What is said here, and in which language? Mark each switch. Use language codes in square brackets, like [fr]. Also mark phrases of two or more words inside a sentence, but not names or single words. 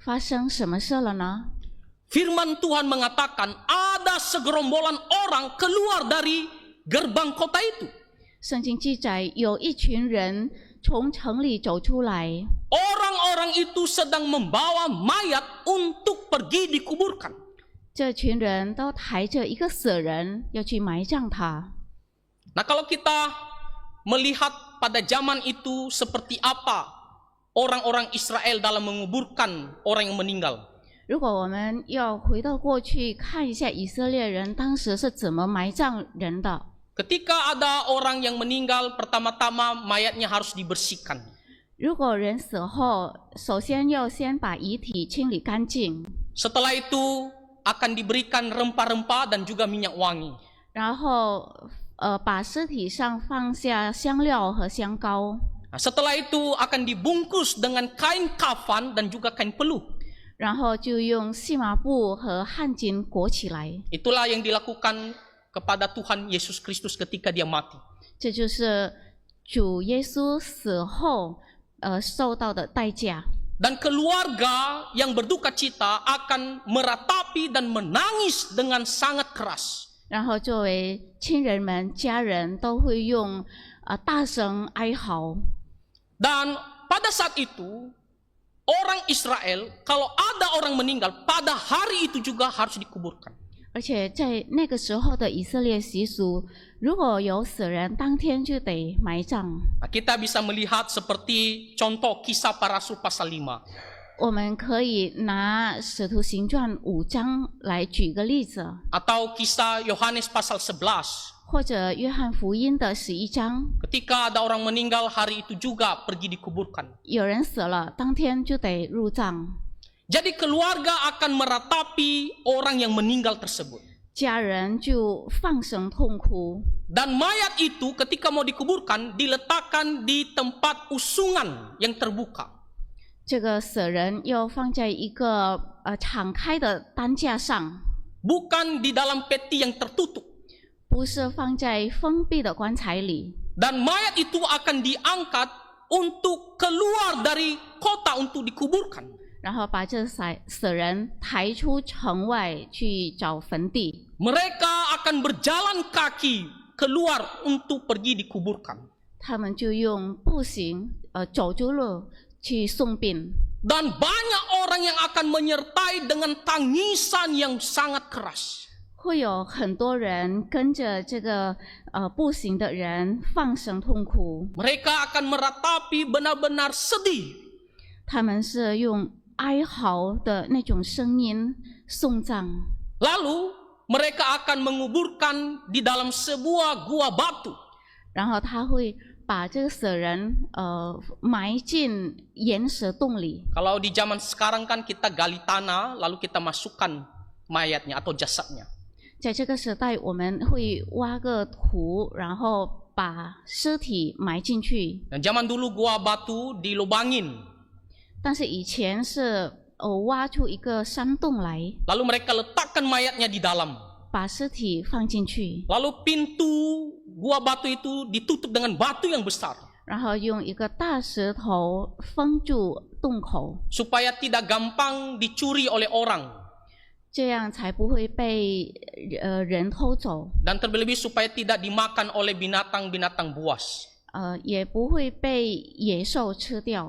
[zh] 发生什么事了呢？ [id] Firman Tuhan mengatakan ada segerombolan orang keluar dari gerbang kota itu. [zh] 圣经记载有一群人从城里走出来， [id] Orang-orang itu sedang membawa mayat untuk pergi dikuburkan. [zh] 这群人都抬着一个死人要去埋葬他。 [id] Nah, kalau kita melihat pada zaman itu seperti apa orang-orang Israel dalam menguburkan orang yang meninggal. [zh] 如果我们要回到过去看一下以色列人当时是怎么埋葬人的， [id] Ketika ada orang yang meninggal, pertama-tama mayatnya harus dibersihkan. [zh] 如果人死后，首先要先把遗体清理干净， [id] Setelah itu akan diberikan rempah-rempah dan juga minyak wangi. [zh] 然后把尸体上放下香料和香膏， [id] Nah, setelah itu akan dibungkus dengan kain kafan dan juga kain peluh. [zh] 然后就用细麻布和汗巾裹起来。 [id] Itulah yang dilakukan kepada Tuhan Yesus Kristus ketika dia mati. [zh] 这就是主耶稣死后受到的代价。 [id] Dan keluarga yang berduka cita akan meratapi dan menangis dengan sangat keras. [zh] 然后作为亲人们、家人都会用大声哀嚎。 [id] Dan pada saat itu orang Israel kalau ada orang meninggal pada hari itu juga harus dikuburkan. [zh] 而且在那个时候的以色列习俗，如果有死人，当天就得埋葬。 [id] Nah, kita bisa melihat seperti contoh kisah para rasul pasal 5. [zh] 我们可以拿《使徒行传》5章来举个例子， [id] Atau kisah Yohanes pasal 11. [zh] 或者约翰福音的11章， [id] Ketika ada orang meninggal hari itu juga pergi dikuburkan. [zh] 有人死了，当天就得入葬。 [id] Jadi keluarga akan meratapi orang yang meninggal tersebut. [zh] 家人就放声痛哭， [id] Dan mayat itu ketika mau dikuburkan diletakkan di tempat usungan yang terbuka. [zh] 这个死人要放在一个敞开的担架上， [id] Bukan di dalam peti yang tertutup. [zh] 不是放在封闭的棺材里。 [id] Dan mayat itu akan diangkat untuk keluar dari kota untuk dikuburkan. [zh] 然后把这死人抬出城外去找坟地。 [id] Mereka akan berjalan kaki keluar untuk pergi dikuburkan. [zh] 他们就用步行走着路去送殡。 [id] Dan banyak orang yang akan menyertai dengan tangisan yang sangat keras. [zh] 会有很多人跟着这个步行的人放声痛哭， [id] Mereka akan meratapi benar-benar sedih. [zh] 他们是用哀嚎的那种声音送葬。 [id] Lalu mereka akan menguburkan di dalam sebuah gua batu. [zh] 然后他会把这个死人埋进岩石洞里。 [id] Kalau di zaman sekarang kan kita gali tanah lalu kita masukkan mayatnya atau jasadnya. [zh] 在这个时代，我们会挖个土，然后把尸体埋进去。 [id] Dan zaman dulu gua batu dilubangin. [zh] 但是以前是挖出一个山洞来， [id] Lalu mereka letakkan mayatnya di dalam. [zh] 把尸体放进去， [id] Lalu pintu gua batu itu ditutup dengan batu yang besar. [zh] 然后用一个大石头封住洞口， [id] Supaya tidak gampang dicuri oleh orang. [zh] 这样才不会被人偷走， [id] Dan terlebih supaya tidak dimakan oleh binatang-binatang buas. [zh] 也不会被野兽吃掉。